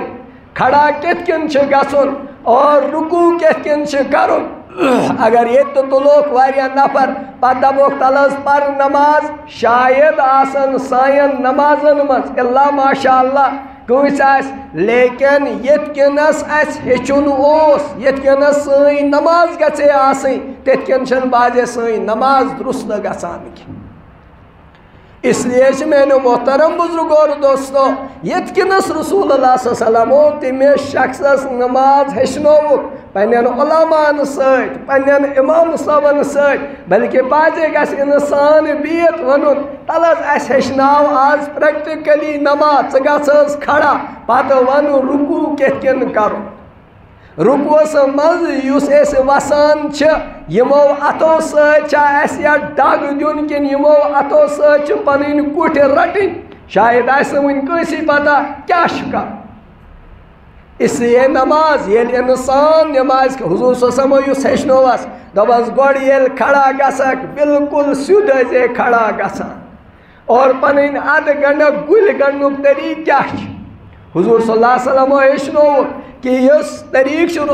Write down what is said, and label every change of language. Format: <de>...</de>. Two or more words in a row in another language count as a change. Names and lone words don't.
<ks>کھڑا کِتھ کٔنۍ چھُ گژھُن اور رُکوٗع کِتھ کٔنۍ چھُ کرُن اگر ییٚتہِ تہِ تُلوکھ واریاہ نفر پتہٕ دپوکھ تل حظ پر نماز شاید آسن سانٮ۪ن نمازن منٛز اللہ ماشاء اللہ کٲنٛسہِ آسہِ لیکن یِتھ کٔنَس اَسہِ ہیٚچھُن اوس یِتھ کٔنَس سٲنۍ نماز گژھِ ہے آسٕنۍ تِتھ کٔنۍ چھنہٕ بعضے سٲنۍ نماز درُست گژھان کینٛہہ</ks> <ur>اس لیے</ur> <ks>چھِ میٛانیو محترم بزرگو اور دوستو یِتھ کٔنَس رسول اللہ</ks> <ar>صلی اللہ علیہ وسلمو</ar> <ks>تٔمِس شخصس نماز ہیٚچھنووُکھ پنٛنٮ۪ن عُلماہن سۭتۍ پنٛنٮ۪ن اِمام صٲبن سۭتۍ بلکہِ بعضے گژھِ اِنسان بِہِتھ وَنُن تل حظ اَسہِ ہیٚچھناو آز پرٛٮ۪کٹِکٔلی نماز ژٕ گژھ حظ کھڑا پتہٕ وَنُن رُکوٗع کِتھ کٔنۍ کَرُن رُکوٗعس منٛز یُس أسۍ وَسان چھِ یِمو اَتھو سۭتۍ چھا اَسہِ یا ڈگ دیُن کِنہٕ یِمو اَتھو سۭتۍ چھِ پَنٕنۍ کُٹھۍ رَٹٕنۍ شاید آسہِ نہٕ وٕنہِ کٲنٛسے پتہ کیٛاہ چھُ کَرُن</ks> <ur>اس لیے</ur> <ks>نماز ییٚلہِ اِنسان نمازِ حضوٗر</ks> <ar>صلی اللہ علیہ وسلمو</ar> <ks>یُس ہیٚچھنووَس دوٚپَس گۄڈٕ ییٚلہِ کھڑا گژھکھ بِلکُل سیوٚد ٲسۍ کھڑا گژھان اور پَنٕنۍ اَدٕ گنٛڈَکھ گُلۍ گنٛڈنُک طریٖقہٕ کیٛاہ چھُ حضوٗر</ks> <ar>صلی اللہ علیہ وسلمو</ar> <ks>ہیٚچھنووُکھ کہ یُس طریٖقہٕ چھُ</ks>